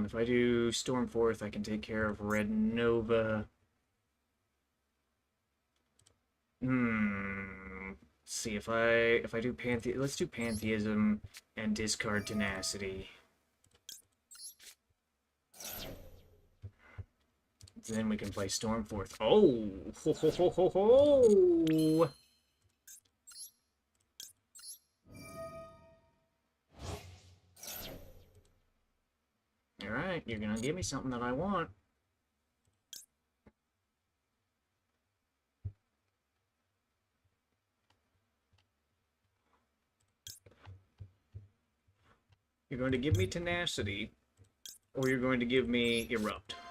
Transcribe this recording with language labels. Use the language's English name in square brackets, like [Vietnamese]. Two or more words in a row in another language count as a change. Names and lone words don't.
[English] If I do Stormforth, I can take care of Red Nova. See if I do let's do Pantheism and discard Tenacity. Then we can play Stormforth. Oh, ho ho ho ho ho! All right, you're gonna give me something that I want. You're going to give me Tenacity, or you're going to give me Erupt.